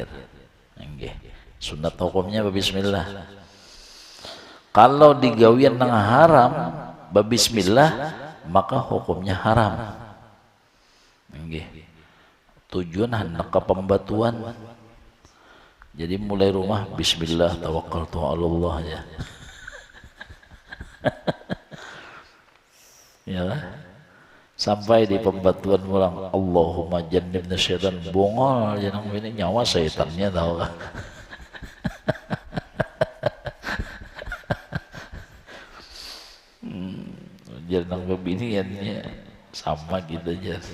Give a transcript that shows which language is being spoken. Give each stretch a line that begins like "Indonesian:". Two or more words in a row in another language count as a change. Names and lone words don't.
Banjar: Sunat hukumnya bismillah. Kalau digawian nang haram bismillah maka hukumnya haram. Tujuan hendak ke pembatuan. Jadi mulai rumah
Arabic: بسم الله توكلت على الله
Banjar: ya. Ya lah. Sampai di pembatuan ulang
Arabic: اللهم جنبنا شيطان,
Banjar: bongol jangan ini nyawa syaitannya tahu kan. Jangan kebiniannya sama gitu aja.